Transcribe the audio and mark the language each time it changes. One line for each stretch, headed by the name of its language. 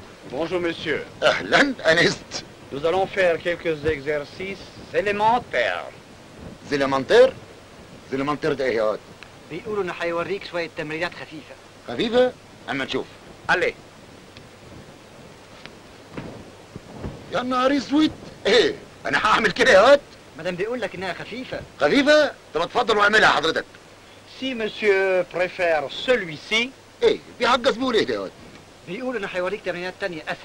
French: Bonjour, monsieur.
Arabic: اهلا انست.
French: Nous allons faire quelques exercices élémentaires.
Arabic: زيلمنتير ده ايه يا واد؟ بيقولوا انه هيوريك شويه تمرينات خفيفه. خفيفة؟ اما نشوف.
French: Allez.
Arabic: يا نهار اسود. ايه انا هعمل كده يا واد؟ مادام بيقول لك انها خفيفه. خفيفة؟ طب اتفضل واعملها حضرتك.
French: Si monsieur préfère celui-ci.
Arabic: ايه بيعجز بيقول ايه ده يا واد؟ بيقولوا انه هيوريك تمرينات تانية